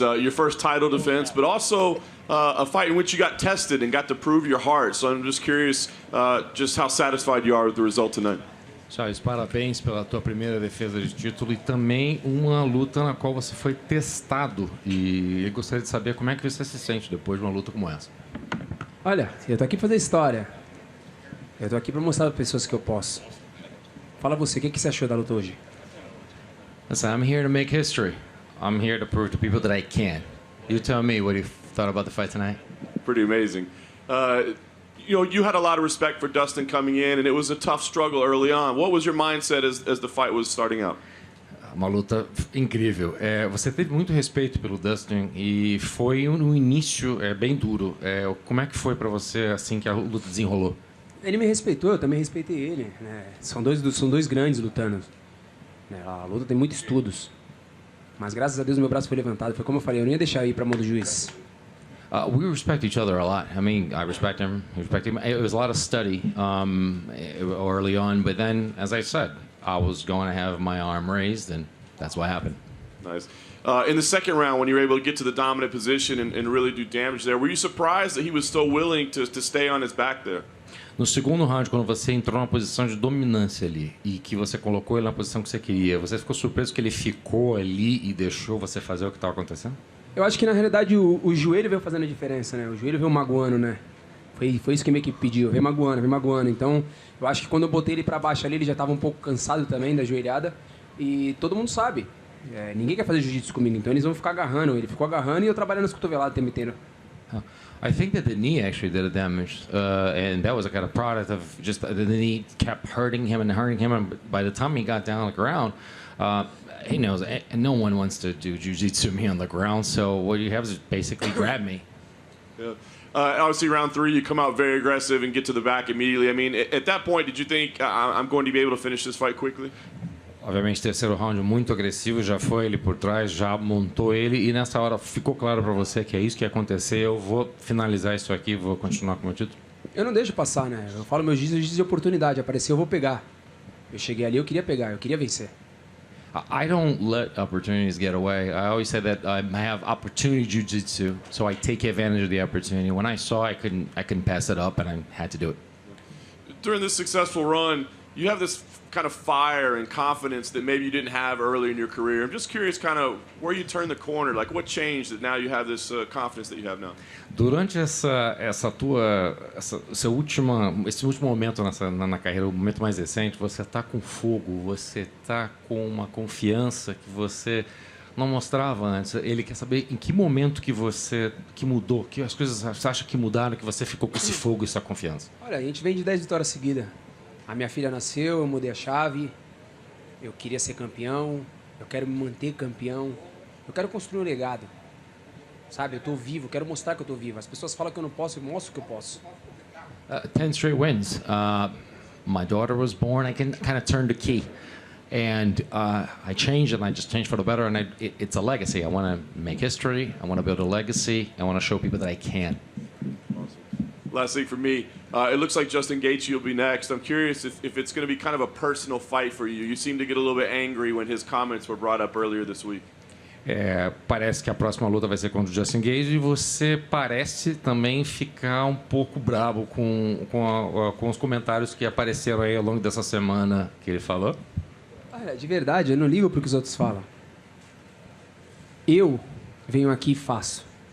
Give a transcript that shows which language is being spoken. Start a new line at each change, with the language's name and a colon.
English: Your first title defense, but also a fight in which you got tested and got to prove your heart. So I'm just curious just how satisfied you are with the result tonight.
Portuguese: Charles, parabéns pela tua primeira defesa de título e também uma luta na qual você foi testado. E eu gostaria de saber como é que você se sente depois de uma luta como essa. Olha, eu tô aqui pra fazer história. Eu tô aqui pra mostrar para pessoas que eu posso. Fala você, o que você achou da luta hoje?
English: Listen, I'm here to make history. I'm here to prove to people that I can. You tell me what you thought about the fight tonight. Pretty amazing. You know, you had a lot of respect for Dustin coming in, and it was a tough struggle early on. What was your mindset as the fight was starting out?
Portuguese: Uma luta incrível. Você teve muito respeito pelo Dustin e foi no início bem duro. Como é que foi para você assim que a luta desenrolou? Ele me respeitou, eu também respeitei ele. Né? São dois grandes lutando. Né? A luta tem muitos estudos. Mas graças a Deus meu braço foi levantado. Foi como eu falei, eu não ia deixar ir para a mão do juiz.
English: We respect each other a lot. I mean, I respect him. It was a lot of study early on, but then, as I said, I was going to have my arm raised, and that's what happened. Nice. In the second round, when you were able to get to the dominant position and really do damage there, were you surprised that he was still willing to stay on his back there?
Portuguese: No segundo round, quando você entrou numa posição de dominância ali e que você colocou ele na posição que você queria, você ficou surpreso que ele ficou ali e deixou você fazer o que estava acontecendo? Eu acho que, na realidade, o joelho veio fazendo a diferença, né? O joelho veio magoando, né? Foi isso que a minha equipe pediu, veio magoando. Então, eu acho que quando eu botei ele pra baixo ali, ele já estava um pouco cansado também da joelhada. E todo mundo sabe. Ninguém quer fazer jiu-jitsu comigo, então eles vão ficar agarrando. Ele ficou agarrando e eu trabalhando nas cotoveladas o tempo inteiro.
English: I think that the knee actually did a damage, and that was a kind of product of just the knee kept hurting him. And by the time he got down on the ground, he knows no one wants to do jiu-jitsu to me on the ground, so what you have is basically grab me. Yeah. Obviously, round 3, you come out very aggressive and get to the back immediately. I mean, at that point, did you think, I'm going to be able to finish this fight quickly?
Portuguese: Obviamente, terceiro round muito agressivo, já foi ele por trás, já montou ele, e nessa hora ficou claro para você que é isso que ia acontecer, eu vou finalizar isso aqui, vou continuar com o meu título? Eu não deixo passar, né? Eu falo meu jiu-jitsu de oportunidade, apareceu, eu vou pegar. Eu cheguei ali, eu queria pegar, eu queria vencer.
English: I don't let opportunities get away. I always say that I have opportunity jiu-jitsu, so I take advantage of the opportunity. When I saw I couldn't pass it up, and I had to do it. During this successful run, you have this kind of fire and confidence that maybe you didn't have early in your career. I'm just curious kind of where you turned the corner, like what changed that now you have this confidence that you have now?
Portuguese: Durante esse último momento na carreira, o momento mais recente, você está com fogo, você está com uma confiança que você não mostrava antes. Ele quer saber em que momento que mudou, que as coisas você acha que mudaram, que você ficou com esse fogo e essa confiança. Olha, a gente vem de 10 vitórias seguidas. A minha filha nasceu, eu mudei a chave, eu queria ser campeão, eu quero me manter campeão, eu quero construir um legado. Sabe, eu tô vivo, quero mostrar que eu tô vivo. As pessoas falam que eu não posso, eu mostro que eu posso.
English: 10 straight wins. My daughter was born, I kind of turned the key. And I changed, and I just changed for the better, and it's a legacy. I want to make history, I want to build a legacy, I want to show people that I can. Last thing for me, it looks like Justin Gaethje will be next. I'm curious if it's going to be kind of a personal fight for you. You seem to get a little bit angry when his comments were brought up earlier this week.
Portuguese: Parece que a próxima luta vai ser contra o Justin Gaethje e você parece também ficar um pouco bravo com os comentários que apareceram aí ao longo dessa semana que ele falou. Olha, de verdade, eu não ligo para o que os outros falam. Eu venho aqui e faço.